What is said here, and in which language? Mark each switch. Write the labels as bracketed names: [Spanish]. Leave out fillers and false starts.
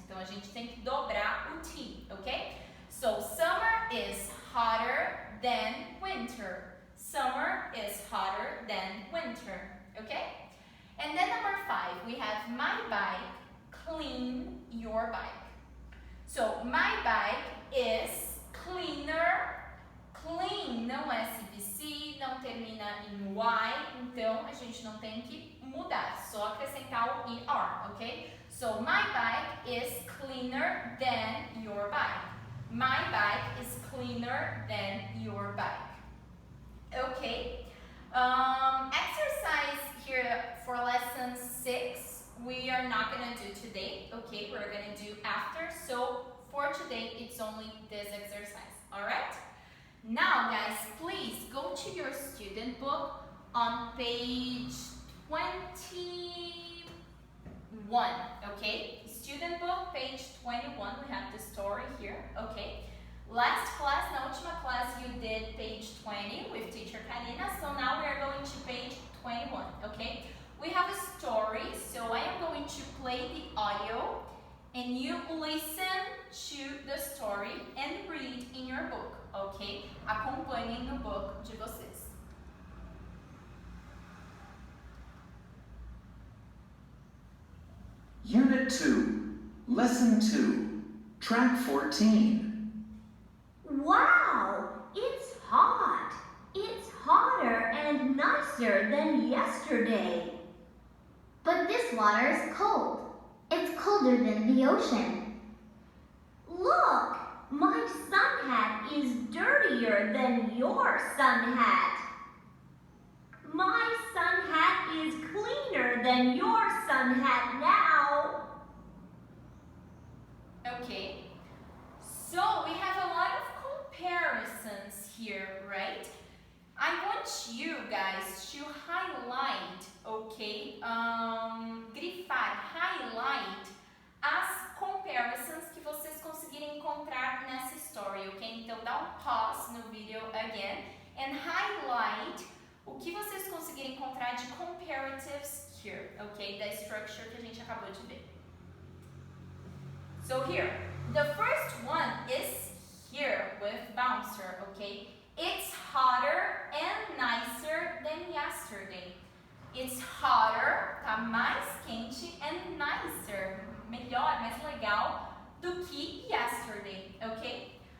[Portuguese] Então a gente tem que dobrar o T, ok? [English] So summer is hotter than winter. Summer is hotter than winter, okay? And then number 5, we have my bike, clean your bike. So my bike is cleaner. [Portuguese] Clean não é CVC, não termina em Y, então a gente não tem que mudar, só acrescentar o ER, ok? [English] So my bike is cleaner than your bike. My bike is cleaner than your bike. Okay. Exercise here for lesson 6, we are not going to do today, okay? We're going to do after, so for today it's only this exercise, alright? Now guys, please go to your student book on page 21, okay? Student book, page 21, we have the story here, okay? Last class, [Portuguese] na última class, [English] you did page 20 with teacher Karina, so now we are going to page 21, okay? We have a story, so I am going to play the audio and you listen to the story and read in your book, ok? [Portuguese] Acompanhem no book de vocês. [English] Unit 2, Lesson 2, Track 14. Wow! It's hot! It's hotter and nicer than yesterday. But this water is cold. It's colder than the ocean. Look! My sun hat is dirtier than your sun hat. My sun hat is cleaner than your sun hat now. Okay, so we have a lot of comparisons here, right? I want you guys to highlight, okay? [Portuguese] Grifar, highlight as comparisons que vocês conseguirem encontrar nessa story, ok? Então dá um pause no vídeo [English] again and highlight [Portuguese] o que vocês conseguirem encontrar de [English] comparatives here, [Portuguese] ok? Da structure que a gente acabou de ver. [English] So here, the first one is here with bouncer, okay? It's hotter and nicer than yesterday. It's hotter, [Portuguese] tá mais quente, [English] and nicer, [Portuguese] melhor, mais legal do que [English] yesterday, okay?